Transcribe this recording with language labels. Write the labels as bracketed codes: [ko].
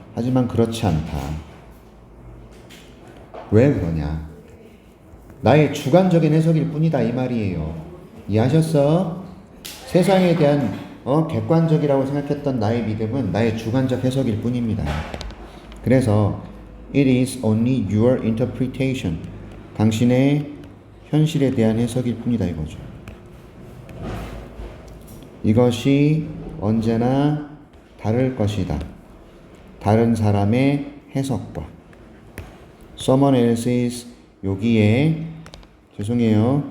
[ko] 하지만 그렇지 않다. 왜 그러냐? 나의 주관적인 해석일 뿐이다 이 말이에요. 이해하셨어? 세상에 대한 객관적이라고 생각했던 나의 믿음은 나의 주관적 해석일 뿐입니다. 그래서 [en] it is only your interpretation. [ko] 당신의 현실에 대한 해석일 뿐이다 이거죠. 이것이 언제나 다를 것이다. 다른 사람의 해석과. [en] Someone else's [ko] 여기에 죄송해요.